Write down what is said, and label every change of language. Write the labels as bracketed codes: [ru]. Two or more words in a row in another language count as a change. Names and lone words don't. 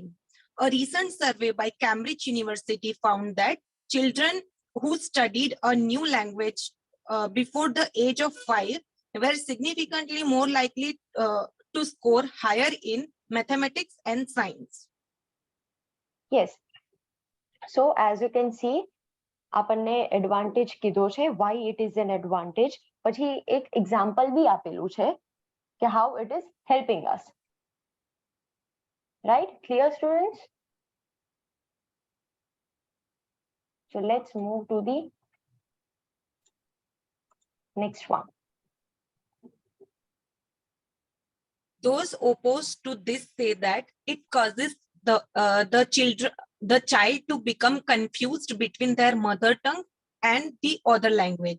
[en] A recent survey by Cambridge University found that children who studied a new language before the age of 5 were significantly more likely to score higher in mathematics and science. Yes. So as you can see, [gu] આપણને એડવાન્ટેજ કીધો છે, [en] why it is an advantage. [gu] પછી એક એક્ઝામ્પલ બી આપેલું છે કે [en] how it is helping us. Right? Clear, students? So let's move to the next one. Those opposed to this say that it causes the child to become confused between their mother tongue and the other language.